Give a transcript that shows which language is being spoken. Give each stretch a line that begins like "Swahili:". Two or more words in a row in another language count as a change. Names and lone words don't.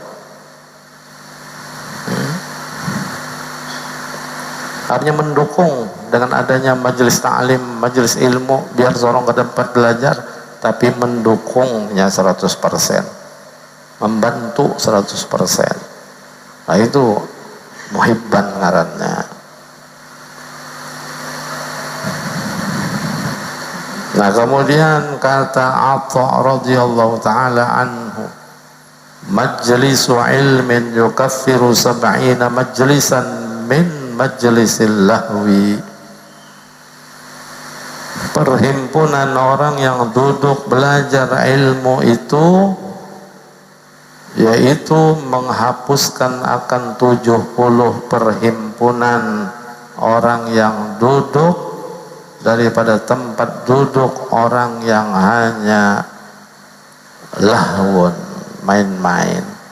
Indonesian: Artinya mendukung dengan adanya majelis ta'lim, majelis ilmu, biar seorang ke tempat belajar, tapi mendukungnya 100%, membantu 100%. Nah itu muhibban ngarannya. Nah kemudian kata Atha
Arabic: رضي الله تعالى عنه, مجلس علم يكفر 70 مجلسا من مجلس اللهو.
Indonesian: Perhimpunan orang yang duduk belajar ilmu itu, yaitu menghapuskan akan 70 perhimpunan orang yang duduk daripada tempat duduk orang yang hanya lahwun, main-main.